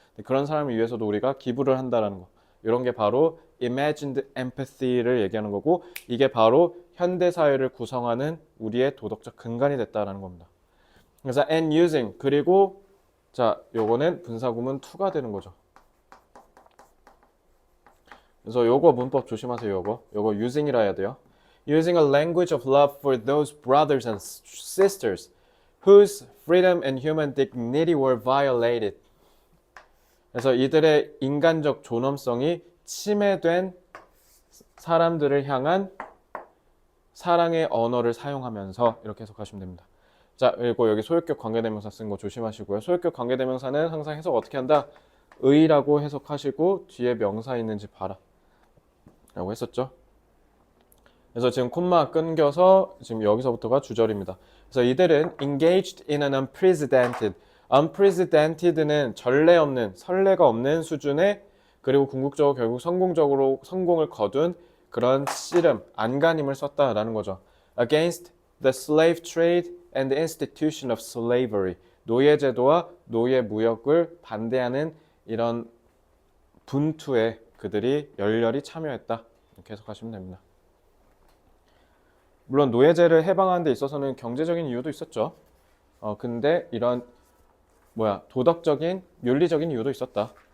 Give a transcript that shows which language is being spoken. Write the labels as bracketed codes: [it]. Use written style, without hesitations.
[ko] 그런 사람을 위해서도 우리가 기부를 한다라는 거, 이런 게 바로 imagined empathy를 얘기하는 거고, 이게 바로 현대 사회를 구성하는 우리의 도덕적 근간이 됐다라는 겁니다. 그래서 [en] and using, [ko] 그리고 자, 요거는 분사구문 to가 되는 거죠. 그래서 요거 문법 조심하세요. 요거 using이라 해야 돼요. [en] Using a language of love for those brothers and sisters whose freedom and human dignity were violated. [ko] 그래서 이들의 인간적 존엄성이 침해된 사람들을 향한 사랑의 언어를 사용하면서, 이렇게 해석하시면 됩니다. 자, 그리고 여기 소유격 관계대명사 쓴 거 조심하시고요. 소유격 관계대명사는 항상 해석 어떻게 한다? 의라고 해석하시고 뒤에 명사 있는지 봐라 라고 했었죠. 그래서 지금 콤마 끊겨서 지금 여기서부터가 주절입니다. 그래서 이들은 [en] engaged in an unprecedented [ko] 는 전례 없는, 선례가 없는 수준의, 그리고 궁극적으로 결국 성공을 거둔 그런 씨름, 안간힘을 썼다라는 거죠. [en] against the slave trade and the institution of slavery. [ko] 노예 제도와 노예 무역을 반대하는 이런 분투에 그들이 열렬히 참여했다. 이렇게 해석하시면 됩니다. 물론 노예제를 해방하는 데 있어서는 경제적인 이유도 있었죠. 근데 이런 도덕적인, 윤리적인 이유도 있었다.